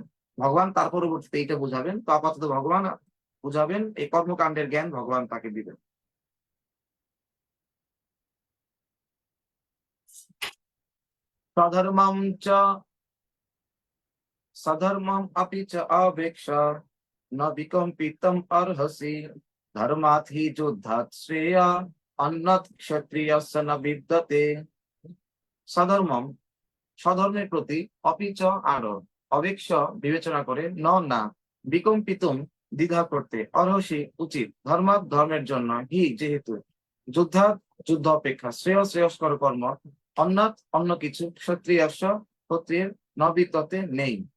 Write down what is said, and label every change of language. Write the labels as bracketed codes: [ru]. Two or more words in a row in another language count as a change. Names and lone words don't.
[bn] ভগবান তার পরবর্তীতে এইটা বুঝাবেন। তো আপাতত ভগবান বুঝাবেন, এই কর্মকাণ্ডের জ্ঞান ভগবান তাকে দিবেন। [sa] স্বধর্মম চ সধর্মম अपि च अवेक्ष न विकम्पितम अर्हसि धर्मात् हि युद्धात् श्रेय अन्नत् क्षत्रियस्य न विद्यते। [bn] সধর্মম, স্বধর্মের প্রতি, অপিচ আরো, অবেক্ষ বিবেচনা করে, ন না, বিকম্পিতুম দ্বিধা করতে, অরহসি উচিত, ধর্মাৎ ধর্মের জন্য, হি যেহেতু, যুদ্ধাৎ যুদ্ধ অপেক্ষা, শ্রেয় শ্রেয়স্কর কর্ম, অন্নাৎ অন্য কিছু, ক্ষত্রিয়স্য ক্ষত্রিয়ের, নবিদ্যতে নেই।